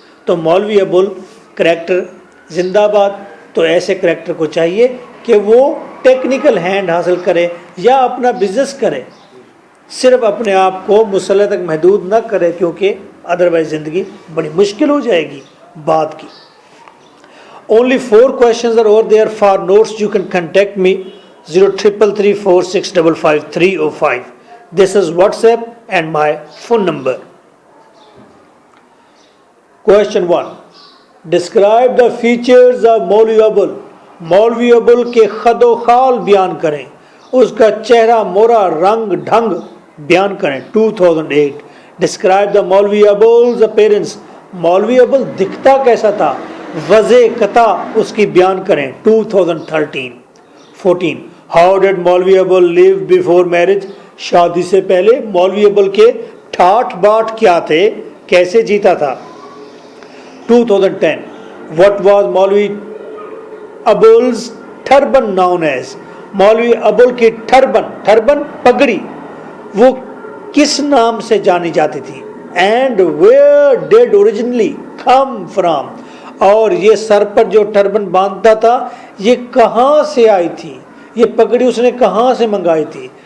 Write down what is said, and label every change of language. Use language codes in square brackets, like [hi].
[ur] تو مولوی ابل کریکٹر زندہ باد. تو ایسے کریکٹر کو چاہیے کہ وہ ٹیکنیکل ہینڈ حاصل کرے یا اپنا بزنس کرے, صرف اپنے آپ کو مسلح تک محدود نہ کرے کیونکہ ادروائز زندگی بڑی مشکل ہو جائے گی بعد کی. [en] Only 4 questions are over there. For notes you can contact me 033346555305. This is WhatsApp and my phone number. Question 1. Describe the features of Maulvi Abul. [ur] مولوی ابل کے خد و خال بیان کریں اس کا چہرہ مورا رنگ ڈھنگ بیان کریں. [en] 2008 describe the Maulvi Abul's appearance. [ur] مولوی ابول دکھتا کیسا تھا, وضع قطع اس کی بیان کریں. [en] 2014 how did Maulvi Abul live before marriage. [ur] شادی سے پہلے مولوی ابول کے ٹھاٹ باٹ کیا تھے, کیسے جیتا تھا. [en] 2010 what was Maulvi Abul's turban known as. [ur] مولوی ابول کی ٹربن پگڑی وہ کس نام سے جانی جاتی تھی. [en] And where did originally come from. [ur] اور یہ سر پر جو ٹربن باندھتا تھا یہ کہاں سے آئی تھی, یہ پگڑی اس نے کہاں سے منگائی تھی.